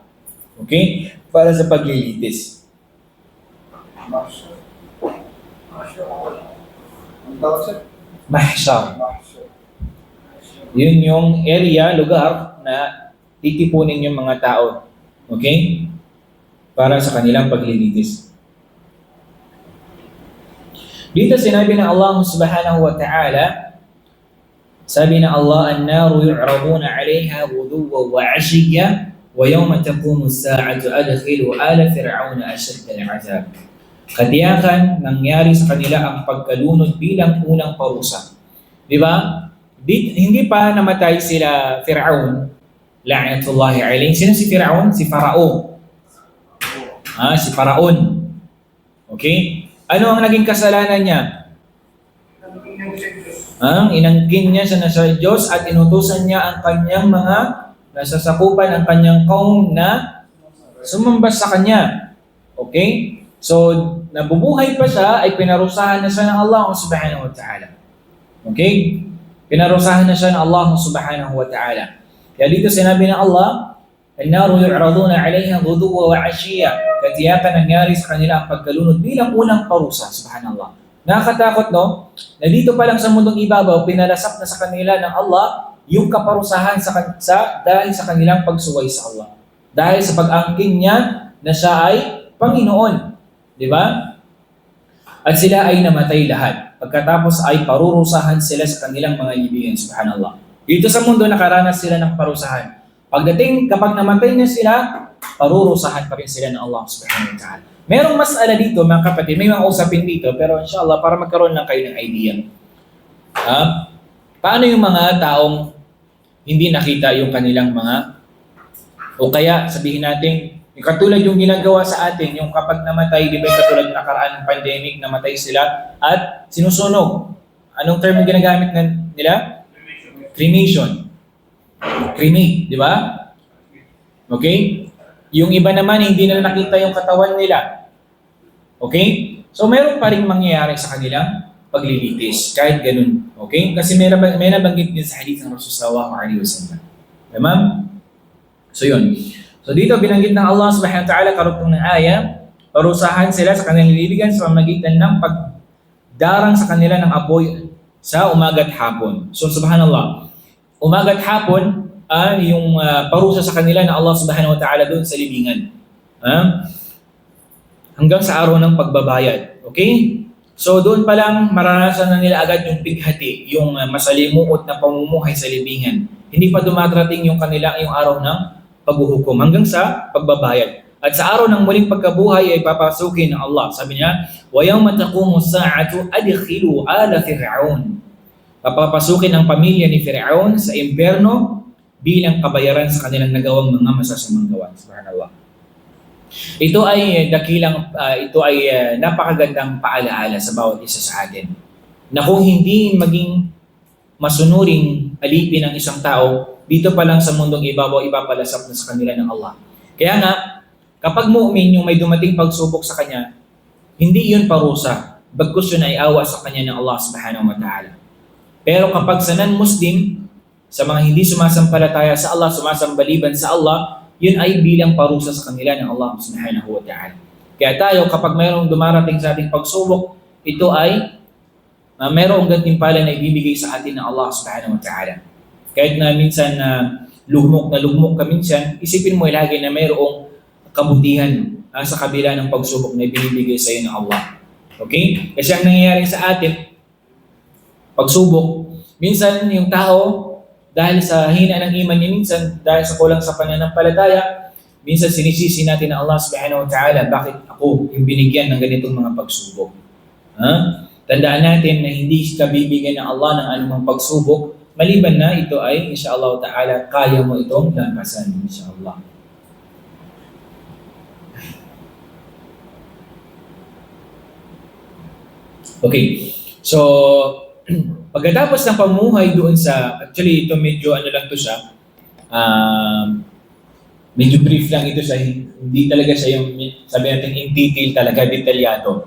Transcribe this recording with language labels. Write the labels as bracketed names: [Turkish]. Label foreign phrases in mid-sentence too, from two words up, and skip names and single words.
[Filipino] Okay? Para sa paglilitis. Mahsyar. Yun yung area, lugar na titipunin yung mga tao. Okay? Para sa kanilang paglilitis. Dito sinabi ng Allah [Arabic] سبحانه وتعالى, [Filipino] sabi ng Allah, [Arabic] "النار يعرضون عليها غدوا وعشيا ويوم تقوم الساعة أدخلوا آل فرعون أشد العذاب." [Filipino] Katiyakan nangyari sa kanila ang pagkalunod bilang unang parusa. Di ba? Hindi pa namatay sila Fir'aun, [Arabic] لعنة الله عليه. [Filipino] Sino si Fir'aun? Si Farao. Si Faraon. Okay? Ano ang naging kasalanan niya? Inangkin niya siya na sa Diyos at inutusan niya ang kanyang mga nasasakupan ang kanyang kaum na sumamba sa kanya. Okay? So, nabubuhay pa siya ay pinarusahan na siya ng Allah [Arabic] سبحانه وتعالى. [Filipino] Okay? Pinarusahan na siya ng Allah [Arabic] سبحانه وتعالى. [Filipino] Kaya dito sinabi ng Allah, [Arabic] "النار يعرضون عليها غدوا وعشيا." [Filipino] Katiyakan nangyari sa kanila ang pagkalunod bilang unang parusa, subhanallah. Nakakatakot, no? Na dito pa lang sa mundong ibabaw, pinalasap na sa kanila ng Allah yung kaparusahan dahil sa kanilang pagsuway sa Allah. Dahil sa pag-angkin niya na siya ay Panginoon. Di ba? At sila ay namatay lahat. Pagkatapos ay parurusahan sila sa kanilang mga ibigin, subhanallah. Dito sa mundo, nakaranas sila ng parusahan. Kapag namatay na sila, parurusahan pa rin sila ng Allah [Arabic] سبحانه وتعالى. [Filipino] Merong masala dito, mga kapatid, may mga usapin dito, pero inshallah, para magkaroon lang kayo ng idea. Paano yung mga taong hindi nakita yung kanilang o kaya sabihin natin, yung katulad yung ginagawa sa atin, yung kapag namatay, di ba yung katulad ng nakaraan ng pandemic, namatay sila at sinusunog. Anong term yung ginagamit nila? [English] Cremation. Cremate, [Filipino] di ba? Okay? Yung iba naman, hindi na nakita yung katawan nila. Okay? So, meron pa rin mangyayari sa kanilang paglilitis. Kahit ganun. Okay? Kasi may nabanggit din sa hadith ng Rasulullah [Arabic] صلى الله عليه وسلم. [Filipino] Diba? So, yun. So, dito binanggit ng Allah [Arabic] سبحانه وتعالى, [Filipino] karugtong ng aya, parusahan sila sa kanilang lilibigan sa pamamagitan ng pagdarang sa kanila ng apoy sa umaga't hapon. So, subhanallah. Umaga't hapon, yung parusa sa kanila ng Allah [Arabic] سبحانه وتعالى [Filipino] doon sa libingan. Hanggang sa araw ng pagbabayad. Okay? So doon pa lang maranasan na nila agad yung bighati, yung masalimuot na pamumuhay sa libingan. Hindi pa dumarating yung araw ng paghuhukom hanggang sa pagbabayad. At sa araw ng muling pagkabuhay ay papasukin ng Allah. Sabi niya, [Arabic] "ويوم تقوم الساعة أدخلوا آل فرعون." [Filipino] Papapasukin ang pamilya ni Fir'aun sa impyerno bilang kabayaran sa kanilang nagawang mga masasamang gawa. Subhanallah. Ito ay napakagandang paalaala sa bawat isa sa atin. Na kung hindi maging masunuring alipin ng isang tao, dito pa lang sa mundong ibabaw, ipapalasap na sa kanila ng Allah. Kaya nga, kapag mu'min yung may dumating pagsubok sa kanya, hindi yun parusa. bagkus yun ay awa sa kanya ng Allah [Arabic] سبحانه وتعالى. [Filipino] Pero kapag sa non-Muslim, sa mga hindi sumasampalataya sa Allah, sumasambaliban sa Allah, yun ay bilang parusa sa kanila ng Allah [Arabic] سبحانه وتعالى. [Filipino] Kaya tayo, kapag mayroong dumarating sa ating pagsubok, ito ay mayroong gantimpala na ibibigay sa atin ng Allah [Arabic] سبحانه وتعالى. [Filipino] Kahit na minsan lugmok ka minsan, isipin mo lagi na mayroong kabutihan sa kabila ng pagsubok na ibinibigay sa iyo ng Allah. Okay? Kasi ang nangyayari sa atin, pagsubok, minsan yung tao, dahil sa hina ng iman niya minsan, dahil sa kulang sa pananampalataya, minsan sinisisi natin na Allah [Arabic] سبحانه وتعالى, [Filipino] bakit ako yung binigyan ng ganitong mga pagsubok? Tandaan natin na hindi ka bibigyan ng Allah ng anumang pagsubok, maliban na ito ay, [Arabic] إن شاء الله تعالى, [Filipino] kaya mo itong lampasan, insyaAllah. Okay, so pagkatapos ng pamuhay doon sa, actually ito medyo ano lang to siya, medyo brief lang ito siya, hindi talaga siya yung, sabi natin [English] in detail [Filipino] talaga, detalyado.